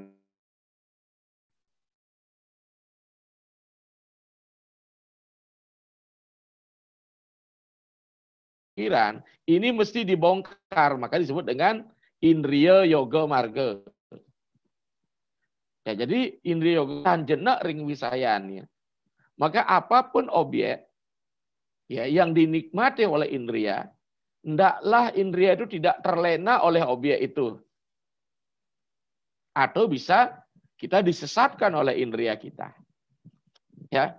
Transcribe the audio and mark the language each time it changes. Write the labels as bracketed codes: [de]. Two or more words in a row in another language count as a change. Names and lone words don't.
[id] Ini mesti dibongkar, maka disebut dengan indriya yoga marga. Ya, jadi [kaw] indriya yoga jenak ring wisayan. [id] Maka apapun objek ya yang dinikmati oleh indriya, hendaklah indriya itu tidak terlena oleh objek itu. Atau bisa kita disesatkan oleh indriya kita. Ya.